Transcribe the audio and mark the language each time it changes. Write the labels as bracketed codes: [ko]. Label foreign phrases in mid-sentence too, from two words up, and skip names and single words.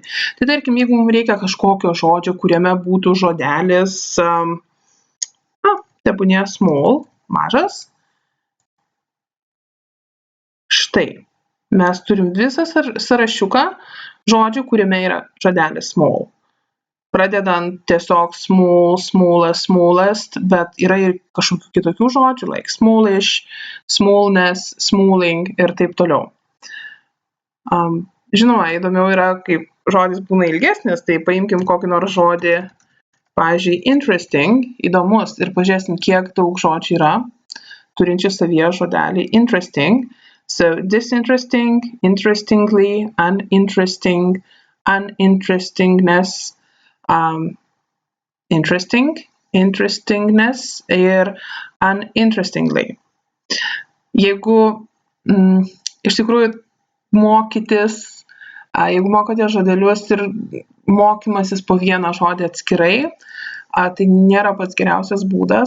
[lt] Tai tarkim, jeigu mums reikia kažkokio žodžio, kuriame būtų žodelis, tebūnie small, mažas. Štai, mes turim visą sąrašiuką žodžių, kuriame yra žodelis small. Pradedant tiesiog [en] small, smallest, smallest, [lt] bet yra ir kažkokių kitokių žodžių, [en] like smallish, smallness, smalling [lt] ir taip toliau. Žinoma, įdomiau yra, kaip žodis būna ilgesnis, tai paimkim kokį nors žodį, pavyzdžiui, interesting, įdomus ir pažiūrėsim, kiek daug žodžių yra, turinčių savyje žodelį interesting. [en] So disinteresting, interestingly, uninteresting, uninterestingness, interesting, interestingness ir uninterestingly. [lt] Jeigu iš tikrųjų mokytis, jeigu mokote žodelius ir mokymasis po vieną žodį atskirai, tai nėra pats geriausias būdas.